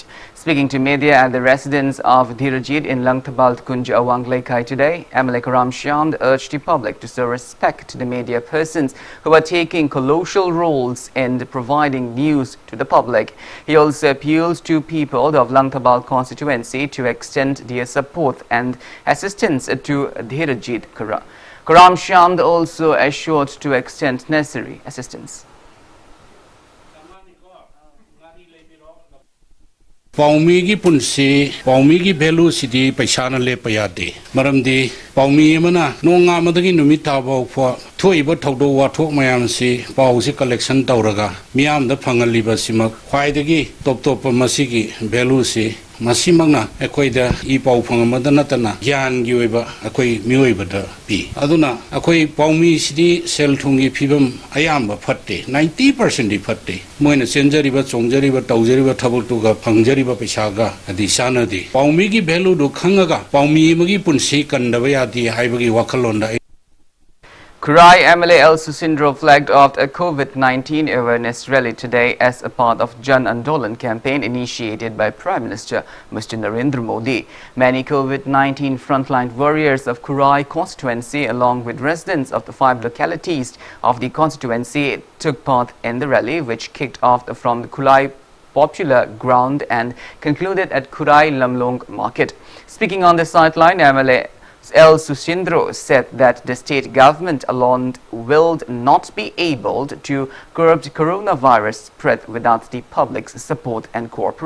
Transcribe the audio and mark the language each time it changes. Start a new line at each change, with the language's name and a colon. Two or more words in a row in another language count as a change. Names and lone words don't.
English: Speaking to media at the residence of Dhirajit in Langthabald Kunja Awanglekai today, MLA Karam Shyam urged the public to show respect to the media persons who are taking colossal roles in providing news to the public. He also appeals to people of Langthabald constituency to extend their support and assistance to Dhirajit. Karam Shyam also assured to extend necessary assistance.
Manipuri: Paumi gi punsi, paumi gi value sidi paisana le payade. Maramdi paumi mana nonga madagi numita ba for thoi ba thodo wa thok mayam si pau si collection tawraga miam da phangali ba sima khwai dagi top masigi value si masimangna ekoi da I pau phangama natana gyan gi oiba ekoi mioi ba da pi aduna ekoi paumi sidi sel thungi phibam ayamba phatte 90% di phatte moina senjari ba chongjari ba taujari ba thabuk tu ga phangjari ba paisa ga adi sana di paumi gi value do khangaga paumi magi punsi kandaba yadi haibagi wakhalonda.
English: Kurai MLA El Susindro flagged off a COVID-19 awareness rally today as a part of Jan Andolan campaign initiated by Prime Minister Mr. Narendra Modi. Many COVID-19 frontline warriors of Kurai constituency along with residents of the 5 localities of the constituency took part in the rally, which kicked off from the Kurai Popular Ground and concluded at Kurai Lamlong Market. Speaking on the sideline, MLA El Susindro said that the state government alone will not be able to curb the coronavirus spread without the public's support and cooperation.